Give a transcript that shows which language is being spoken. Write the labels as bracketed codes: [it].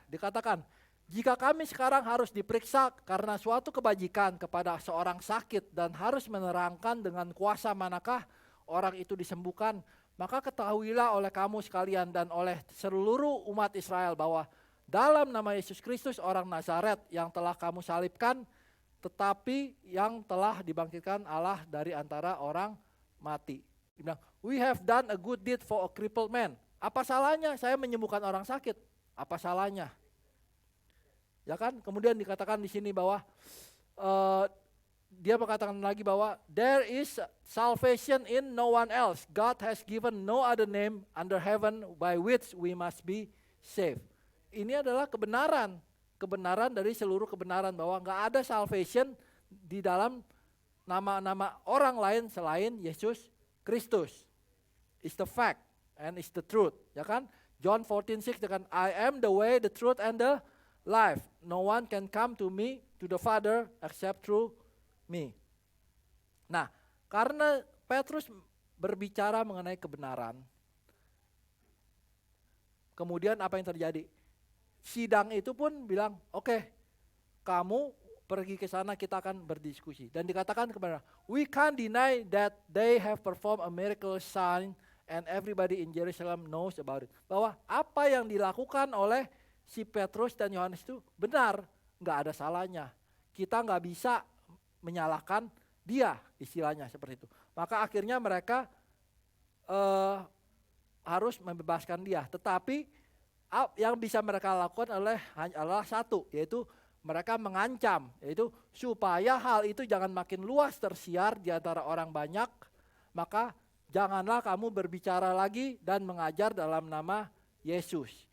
[id] Dikatakan, jika kami sekarang harus diperiksa karena suatu kebajikan kepada seorang sakit dan harus menerangkan dengan kuasa manakah orang itu disembuhkan, maka ketahuilah oleh kamu sekalian dan oleh seluruh umat Israel bahwa dalam nama Yesus Kristus orang Nazaret yang telah kamu salibkan, tetapi yang telah dibangkitkan Allah dari antara orang mati. Dia bilang, [en] we have done a good deed for a crippled man. [id] Apa salahnya saya menyembuhkan orang sakit? Apa salahnya? Ya kan? Kemudian dikatakan di sini bahwa dia mengatakan lagi bahwa [en] there is salvation in no one else. God has given no other name under heaven by which we must be saved. [id] Ini adalah kebenaran dari seluruh kebenaran bahwa nggak ada salvation di dalam nama-nama orang lain selain Yesus Kristus. [en] It's the fact and it's the truth, [id] ya kan? [en] John 14:6 kan, I am the way, the truth and the life. No one can come to me, to the Father except through me. [id] Nah, karena Petrus berbicara mengenai kebenaran, kemudian apa yang terjadi? Sidang itu pun bilang, oke, kamu pergi ke sana, kita akan berdiskusi. Dan dikatakan kepada, [en] we can't deny that they have performed a miracle sign and everybody in Jerusalem knows about it. [id] Bahwa apa yang dilakukan oleh si Petrus dan Yohanes itu benar, nggak ada salahnya. Kita nggak bisa menyalahkan dia, istilahnya seperti itu. Maka akhirnya mereka harus membebaskan dia. Tetapi yang bisa mereka lakukan adalah satu, yaitu mereka mengancam, yaitu supaya hal itu jangan makin luas tersiar di antara orang banyak, maka janganlah kamu berbicara lagi dan mengajar dalam nama Yesus.